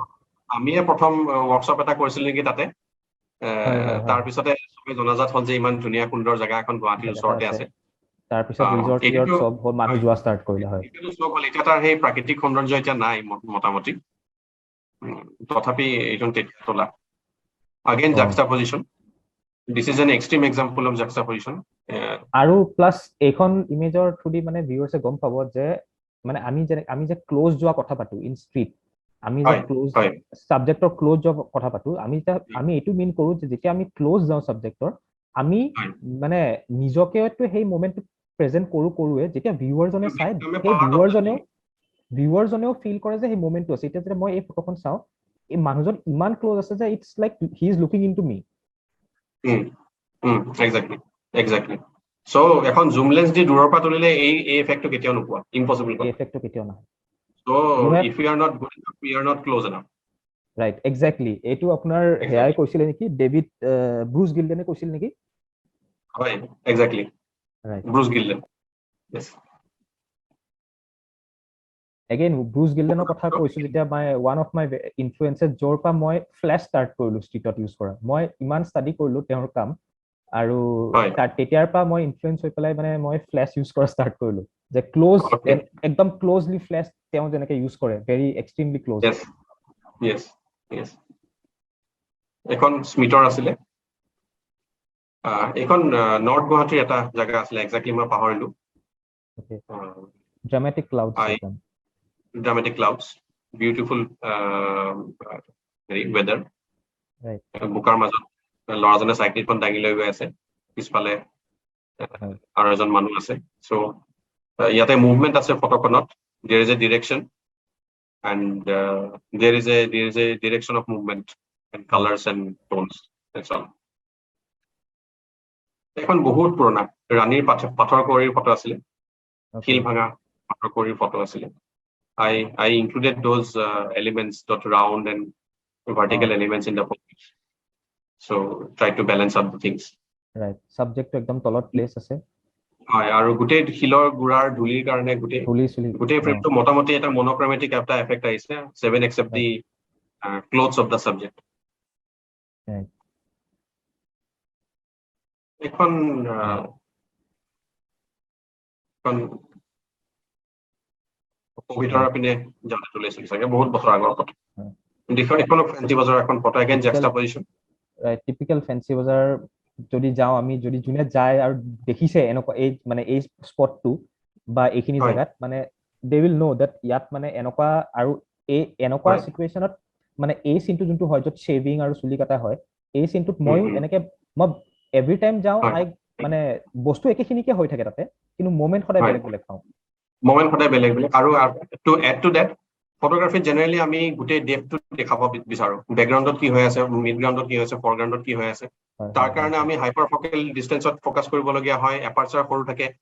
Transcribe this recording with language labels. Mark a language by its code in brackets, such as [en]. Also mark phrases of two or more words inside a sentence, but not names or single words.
[as] আমিয়ে প্ৰথম ওয়ার্কশপ এটা কৰিছিল নেকি তাতে তাৰ পিছতে সবে জনাজাত হল যে ইমান ধুনীয়া সুন্দৰ জায়গা এখন গুৱাহাটীৰ ওচৰতে আছে তাৰ পিছত ৰিজৰ্ট সব মানুহ যোৱা ষ্টাৰ্ট কৰিলে হয় এতিয়াতো সব হল এতিয়া তাৰ সেই প্ৰাকৃতিক সৌন্দৰ্য এতিয়া নাই মোটামুটি তথাপি এইজন তেতিয়া তোলা [en] again juxtaposition. This is an extreme example of juxtaposition. [as] আৰু প্লাস এইখন ইমেজৰ থ্ৰুদি মানে ভিউয়াৰ্সে গম পাব যে মানে আমি যে ক্লোজ যোৱা কথা পাতো [en] in street [as] আমি যে ক্লোজ সাবজেক্টৰ ক্লোজ যোৱা কথা পাতো আমি এটো মিন কৰো যে যেতিয়া আমি ক্লোজ যাও সাবজেক্টৰ আমি মানে নিজকে সেই মোমেন্টটো প্ৰেজেন্ট কৰোৱে যেতিয়া ভিউয়াৰ জনে চাই সেই ভিউয়াৰজনেও ফিল কৰে যে সেই মোমেন্টটো আছে এতিয়া যেতিয়া মই এই ফটোখন চাও এই মানুহজন ইমান ক্লোজ আছে যে [en] it's like he is looking into me. Exactly. [as] So এখন জুম লেন্স দি দূৰৰ পৰা তুলিলে এই ইফেক্টটো কেতিয়াও নোপোৱা ইম্পসিবল এই ইফেক্টটো কেতিয়াও নহয়. [en] So if we are not good enough we are not close enough. Right, exactly. [as] এইটো আপোনাৰ হেয়াই কৈছিল নেকি ডেভিড ব্ৰুচ গিল্ডনে কৈছিল নেকি? হয়, [en] exactly. Right. [as] ব্ৰুচ গিল্ডন. [en] Yes. [as] Again ব্ৰুচ গিল্ডনৰ কথা কৈছো যেতিয়া [en] one of my influences [as] যৰ পৰা মই ফ্ল্যাশ ষ্টাৰ্ট কৰিলো ষ্ট্ৰিটত ইউজ কৰা মই ইমান ষ্টাডি কৰিলো তেওঁৰ কাম আৰু তেতিয়াৰ পৰা মই ইনফ্লুয়েন্স হৈ পেলাই মানে মই ফ্ল্যাশ ইউজ কৰা ষ্টাৰ্ট কৰিলো যে ক্লোজ একদম ক্লোজলি ফ্ল্যাশ তেওঁ যেনেকৈ ইউজ কৰে [en] very extremely [as] ক্লোজ. [en] Yes. [as] এখন স্মিটৰ আছিলে এখন নৰ্থ গুৱাহাটীৰ এটা জায়গা আছিলে এক্স্যাক্টলি মই পাহৰিলো. [en] dramatic clouds beautiful weather. [as] বুকাৰ মাজত লৰাজনে সাইকেলখন দাঙি লৈ গৈ আছে পিছফালে আৰু এজন মানুহ আছে. সো ইয়াতে মুভমেন্ট আছে ফটোখনত [en] there is a direction and there is a direction of movement and colors and tones. That's all. [as] এখন বহুত পুৰণা ৰাণীৰ পাথৰ কুঁৱৰীৰ ফটো আছিলে শিল ভাঙা পাথৰ কুঁৱৰীৰ ফটো আছিলে. [en] I included those elements that round and vertical elements in the photo. So try to balance out the things. [as] Right. Subject to একদম তলত place আছে. হয় আৰু গোটেই শিলৰ গুড়াৰ ধুলিৰ কাৰণে গোটেই ফ্ৰেমটো মোটামুটি এটা মনোক্ৰোমেটিক এটা এফেক্ট আহিছে 7 [en] except the clothes of the subject. Right. [as] এখন কোভিডৰ পিনে যাওঁতে তুলিছিল চাগে বহুত বছৰ আগৰ কথা এখন ফেঞ্চি বজাৰ এখন ফটো [en] again juxtaposition [as] টিপিক্যাল ফেঞ্চি বজাৰ যদি যাওঁ আমি যদি যোনে যায় আৰু দেখিছে এনেকুৱা এই মানে এই স্পটটো বা এইখিনি জায়গাত মানে [en] they will know that [as] ইয়াত মানে এনেকুৱা আৰু এই এনেকুৱা সিচুৱেশনত মানে এই সিনটো যোনটো হয় য'ত শেভিং আৰু চুলি কাটা হয় এই সিনটোত মই এনেকে মই [en] every time [as] যাওঁ আই মানে বস্তু একেখিনিকে হৈ থাকে তাতে কিন্তু মোমেন্ট সদায় বেলেগ বেলেগ পাওঁ মোমেন্ট সদায় বেলেগ বেলেগ আৰু [en] to add to that [as] ফটোগ্ৰাফি জেনাৰেলি আমি গোটেই ডেপটো দেখাব বিচাৰো বেকগ্ৰাউণ্ডত কি হৈ আছে মিডগ্ৰাউণ্ডত কি হৈ আছে ফৰগ্ৰাউণ্ডত কি হৈ আছে তাৰ কাৰণে আমি [en] hyper focal distance [as] ফোকাস কৰিবলগীয়া হয় এপাৰচাৰ সৰু থাকে